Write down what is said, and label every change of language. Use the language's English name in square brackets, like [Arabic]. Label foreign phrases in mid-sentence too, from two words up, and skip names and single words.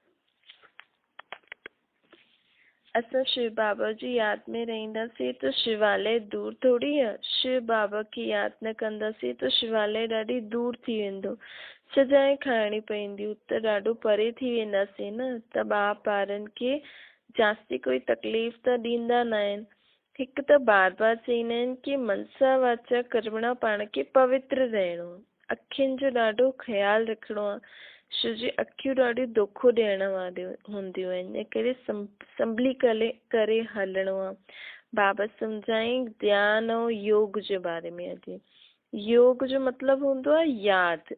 [Sindhi] असां शिव बाबा जी यादि में रहंदासीं त शिवालय दूर थोड़ी आहे। शिव बाबा खे यादि न कंदासीं त शिवालय ॾाढी दूर थी वेंदो। सजाएं खाइणी पवंदियूं त ॾाढो परे थी वेंदासीं न। त ॿारनि खे जास्ती कोई तकलीफ़ त ॾींदा न आहिनि। हिकु त बार बार चवंदा आहिनि कि [Sanskrit] मनसा वाचा कर्मणा [Sindhi] पाण खे पवित्र रहणो आहे। अखियुनि जो ॾाढो ख़्यालु रखिणो आहे। छो जी अखियूं ॾाढी दोखो ॾियण वारियूं हूंदियूं आहिनि, इन करे संभली करे हलणो आहे। बाबा सम्झाई ध्यान ऐं योग जे बारे में। अॼु योग जो मतिलबु हूंदो आहे यादि।